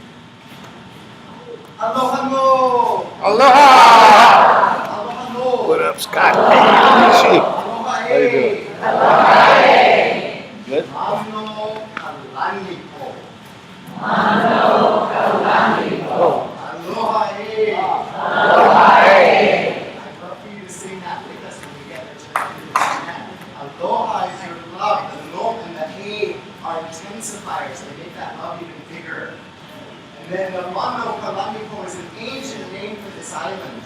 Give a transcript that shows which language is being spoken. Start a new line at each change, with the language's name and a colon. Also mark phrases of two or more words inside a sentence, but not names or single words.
Hawaiian: Aloha no! Aloha! Aloha no!
English: What up, Scott? Hey, Aloha how you doing? Good?
Hawaiian: Ano kalaniko.
English: Oh.
Hawaiian: Aloha e.
English: Hey. I'd love for you to sing that with us when we get there tonight. Aloha is your love. The no and the he are intensifiers. They make that love even bigger. And then the Mano Kalaniko is an ancient name for this island.